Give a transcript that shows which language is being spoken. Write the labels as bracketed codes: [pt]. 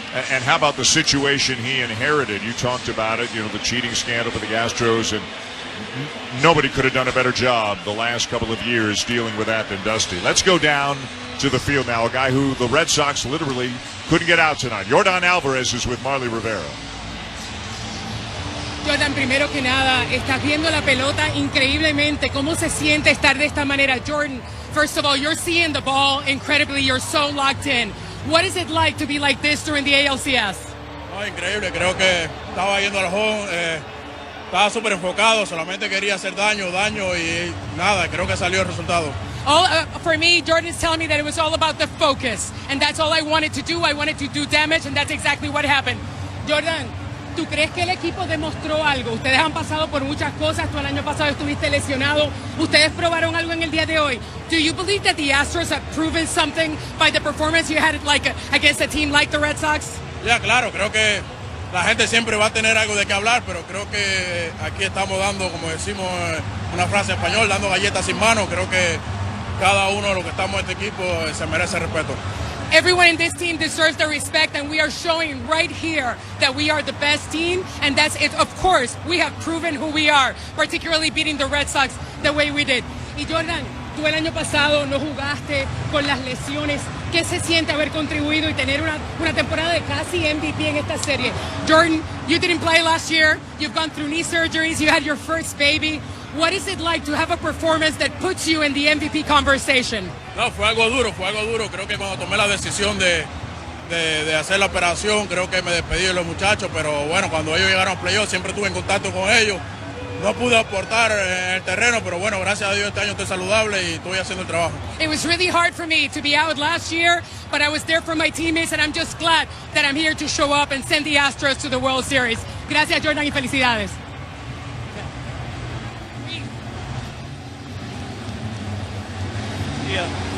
[en] And how about the situation he inherited? You talked about it, you know, the cheating scandal for the Astros, and nobody could have done a better job the last couple of years dealing with that than Dusty. Let's go down to the field now, a guy who the Red Sox literally couldn't get out tonight. Yordan Alvarez is with Marley Rivera. [es] Jordan, primero que nada, estás viendo la pelota increíblemente. ¿Cómo se siente estar de esta manera? [en] Jordan, first of all, you're seeing the ball incredibly. You're so locked in. What is it like to be like this during the ALCS? [es] No, increíble. Creo que estaba yendo al home. Estaba súper enfocado. Solamente quería hacer daño y nada. Creo que salió el resultado. [en] For me, Jordan is telling me that it was all about the focus. And that's all I wanted to do. I wanted to do damage, and that's exactly what happened. [es] Jordan, ¿tú crees que el equipo demostró algo? Ustedes han pasado por muchas cosas. Tú el año pasado estuviste lesionado. Ustedes probaron algo en el día de hoy. [en] Do you believe that the Astros have proven something by the performance you had against a team like the Red Sox? [es] Ya, claro. Creo que la gente siempre va a tener algo de qué hablar, pero creo que aquí estamos dando, como decimos una frase en español, dando galletas sin mano. Creo que cada uno de los que estamos en este equipo se merece respeto. [en] Everyone in this team deserves the respect, and we are showing right here that we are the best team, and that's it. Of course, we have proven who we are, particularly beating the Red Sox the way we did. [es] Y Jordan, tú el año pasado no jugaste con las lesiones. ¿Qué se siente haber contribuido y tener una temporada de casi MVP en esta serie? [en] Jordan, you didn't play last year. You've gone through knee surgeries. You had your first baby. What is it like to have a performance that puts you in the MVP conversation? [es] No, fue algo duro. Creo que cuando tomé la decisión de de hacer la operación, creo que me despedí de los muchachos, pero bueno, cuando ellos llegaron a playoff siempre estuve en contacto con ellos. No pude aportar en el terreno, pero bueno, gracias a Dios este año estoy saludable y estoy haciendo el trabajo. [en] It was really hard for me to be out last year, but I was there for my teammates, and I'm just glad that I'm here to show up and send the Astros to the World Series. [es] Gracias, Jordan, y felicidades. [en] Yeah.